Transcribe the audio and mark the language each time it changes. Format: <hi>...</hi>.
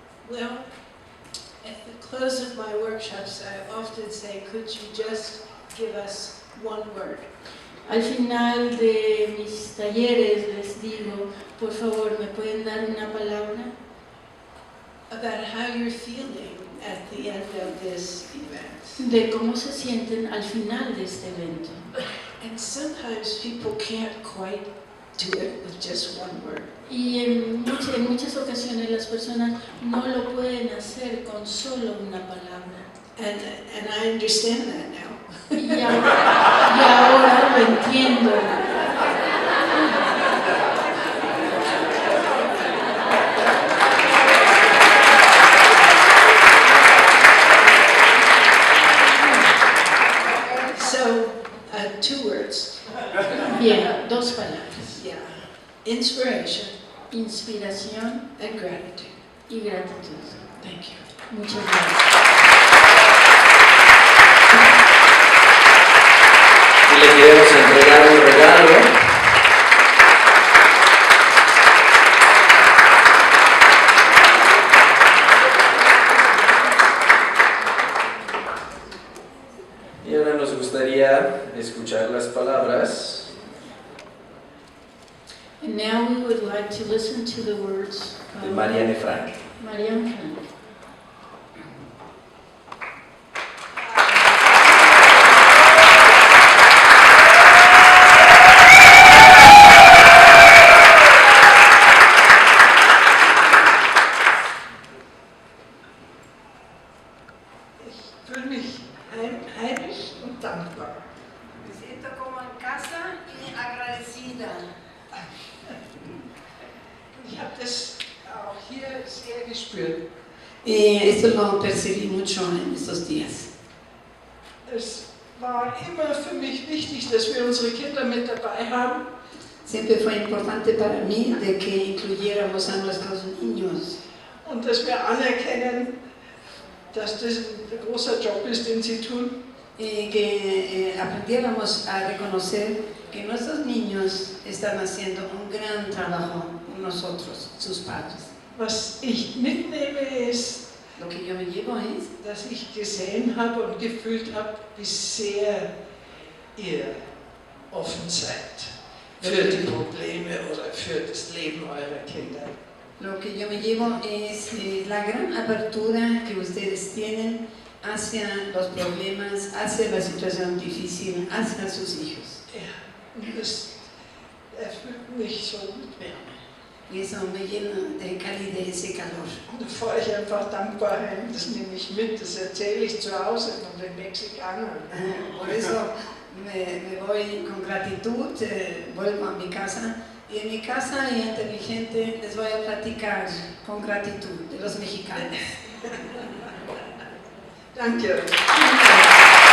<en>Well, at the close of my workshops, I often say, could you just give us one word?</en> <es>Al final de mis talleres les digo, por favor, ¿me pueden dar una palabra?</es> <en>About how you're feeling at the end of this event.</en> <es>De cómo se sienten al final de este evento.</es> <en>And sometimes people can't quite do it with just one word.</en> <es>Y en muchas ocasiones las personas no lo pueden hacer con solo una palabra.</es> <en>And I understand that now.</en> <es>Y ahora lo entiendo.</es> <en>So, 2 words.</en> <es>Bien, 2 palabras.</es> <en>Yeah. Inspiration</en> <es>Inspiración</es> <en>and gratitude.</en> <es>y gratitud.</es> <en>Thank you.</en> <es>Muchas gracias. Y le queremos entregar un regalo. Y ahora nos gustaría escuchar las palabras</es> <en>And now we would like to listen to the words</en> <es>de</es> <en>of Marianne Frank.</en> <es>Marianne Frank.</es> <de>Ich fühle mich heimisch und dankbar.</de> <es>Me siento como en casa y agradecida.</es> <de>Ich habe das auch hier sehr gespürt.</de> <es>Esto lo percibí mucho en estos días.</es> <de>Es war immer für mich wichtig, dass wir unsere Kinder mit dabei haben.</de> <es>Siempre fue importante para mí de que incluyéramos a nuestros niños</es> <de>Und dass wir anerkennen, dass das ein großer Job ist, den sie tun.</de> <es>y que aprendiéramos a reconocer que nuestros niños están haciendo un gran trabajo con nosotros, sus padres.</es> <de>Was ich mitnehme ist,</de> <es>Lo que yo me llevo es</es> <de>dass ich gesehen habe und gefühlt habe, wie sehr ihr offen seid für die Probleme oder für das Leben eurer Kinder.</de> <es>Lo que yo me llevo es la gran apertura que ustedes tienen hacia los problemas, hacia la situación difícil, hacia sus hijos.</es> <de>Ja, und das erfüllt mich so mit Wärme.</de> <es>Y eso me llena de calidez y calor.</es> <de>Und da fahre ich einfach dankbar heim, das nehme ich mit, das erzähle ich zu Hause von den Mexikanern.</de> <es>Por eso me voy con gratitud, vuelvo a mi casa. Y en mi casa y ante mi gente les voy a platicar con gratitud de los mexicanos.</es> <de>Danke.</de>